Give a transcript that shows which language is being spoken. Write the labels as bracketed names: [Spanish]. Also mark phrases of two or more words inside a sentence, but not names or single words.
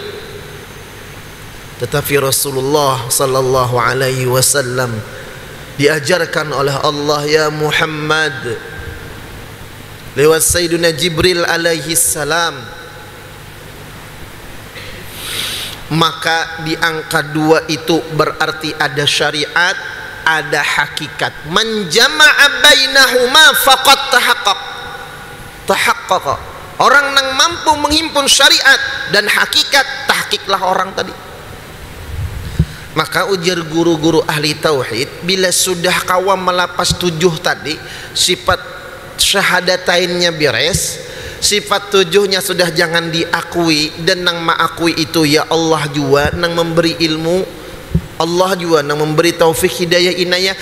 [Indonesian] Tetapi Rasulullah [Arabic] صلى الله عليه وسلم [Indonesian] diajarkan oleh Allah, ya Muhammad, lewat Sayyidina Jibril [Arabic] عليه السلام. [Indonesian] Maka di angka 2 itu berarti ada syariat, ada hakikat. [Arabic] من جمع بينهما فقد تحقق. [Indonesian] Orang yang mampu menghimpun syariat dan hakikat, tahqiqlah orang tadi. [Banjar] Maka ujar guru-guru ahli tauhid, bila sudah kawam melapas 7 tadi, sifat syahadatainnya beres, sifat 7-nya sudah jangan diakui, dan nang mengakui itu ya Allah jua nang memberi ilmu, Allah jua nang memberi taufik hidayah inayah.